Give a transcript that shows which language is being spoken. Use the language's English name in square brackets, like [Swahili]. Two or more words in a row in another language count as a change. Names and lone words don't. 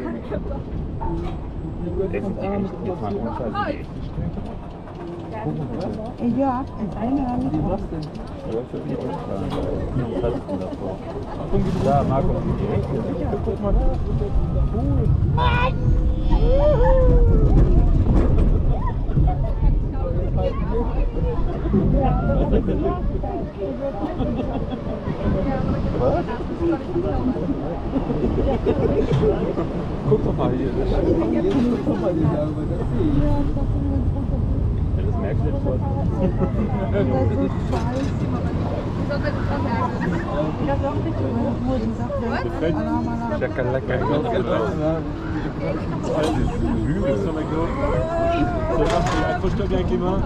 [German] Ja, en einer mit. Ja, Marco, guck mal da. Was? Guck doch mal hier. Guck mal die Sauber, das sehe ich. Ja, das merkst du jetzt schon. Chakalaka. [French] Accroche-toi bien avec les mains.